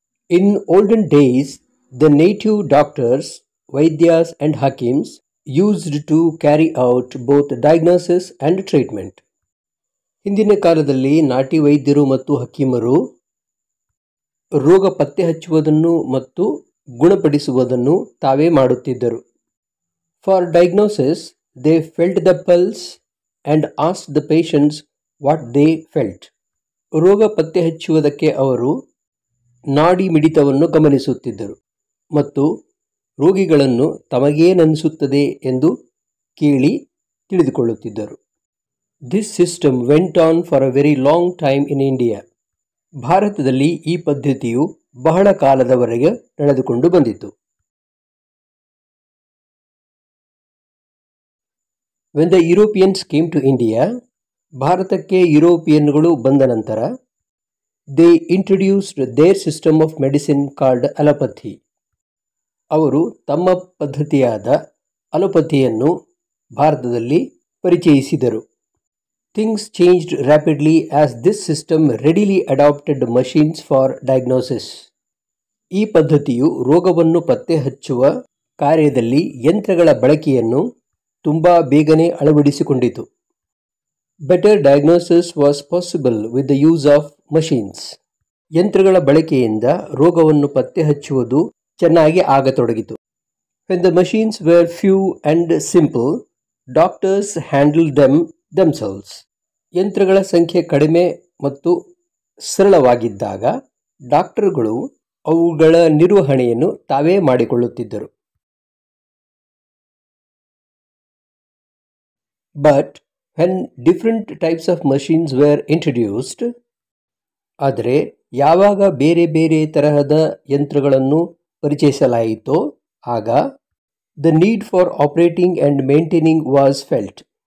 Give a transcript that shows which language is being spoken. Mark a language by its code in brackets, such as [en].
[en] In olden days, the native doctors, Vaidyas and Hakims used to carry out both diagnosis and treatment. [kn] ಹಿಂದಿನ ಕಾಲದಲ್ಲಿ ನಾಟಿ ವೈದ್ಯರು ಮತ್ತು ಹಕೀಮರು ರೋಗ ಪತ್ತೆ ಹಚ್ಚುವುದನ್ನು ಮತ್ತು ಗುಣಪಡಿಸುವುದನ್ನು ತಾವೇ ಮಾಡುತ್ತಿದ್ದರು. [en] For diagnosis they felt the pulse and asked the patients what they felt. [kn] ರೋಗ ಪತ್ತೆ ಹಚ್ಚುವುದಕ್ಕೆ ಅವರು ನಾಡಿ ಮಿಡಿತವನ್ನು ಗಮನಿಸುತ್ತಿದ್ದರು ಮತ್ತು ರೋಗಿಗಳನ್ನು ತಮಗೇನನಿಸುತ್ತದೆ ಎಂದು ಕೇಳಿ ತಿಳಿದುಕೊಳ್ಳುತ್ತಿದ್ದರು. [en] This system went on for a very long time in India. [kn] ಭಾರತದಲ್ಲಿ ಈ ಪದ್ಧತಿಯು ಬಹಳ ಕಾಲದವರೆಗೆ ನಡೆದುಕೊಂಡು ಬಂದಿತು. [en] when the Europeans came to India, [kn] ಭಾರತಕ್ಕೆ ಯುರೋಪಿಯನ್ಗಳು ಬಂದ ನಂತರ [en] They introduced their system of medicine called allopathy. [kn] ಅವರು ತಮ್ಮ ಪದ್ಧತಿಯಾದ ಅಲೋಪಥಿಯನ್ನು ಭಾರತದಲ್ಲಿ ಪರಿಚಯಿಸಿದರು. [en] Things changed rapidly as this system readily adopted machines for diagnosis. [kn] ಈ ಪದ್ಧತಿಯು ರೋಗವನ್ನು ಪತ್ತೆ ಹಚ್ಚುವ ಕಾರ್ಯದಲ್ಲಿ ಯಂತ್ರಗಳ ಬಳಕೆಯನ್ನು ತುಂಬ ಬೇಗನೆ ಅಳವಡಿಸಿಕೊಂಡಿತು. [en] Better diagnosis was possible with the use of machines. [kn] ಯಂತ್ರಗಳ ಬಳಕೆಯಿಂದ ರೋಗವನ್ನು ಪತ್ತೆ ಹಚ್ಚುವುದು ಚೆನ್ನಾಗಿ ಆಗತೊಡಗಿತು. [en] When the machines were few and simple, doctors handled them themselves. [kn] ಯಂತ್ರಗಳ ಸಂಖ್ಯೆ ಕಡಿಮೆ ಮತ್ತು ಸರಳವಾಗಿದ್ದಾಗ ಡಾಕ್ಟರ್ಗಳು ಅವುಗಳ ನಿರ್ವಹಣೆಯನ್ನು ತಾವೇ ಮಾಡಿಕೊಳ್ಳುತ್ತಿದ್ದರು. [en] but when different types of machines were introduced, [kn] ಆದರೆ ಯಾವಾಗ ಬೇರೆ ಬೇರೆ ತರಹದ ಯಂತ್ರಗಳನ್ನು ಪರಿಚಯಿಸಲಾಯಿತೋ ಆಗ [en] The need for operating and maintaining was felt.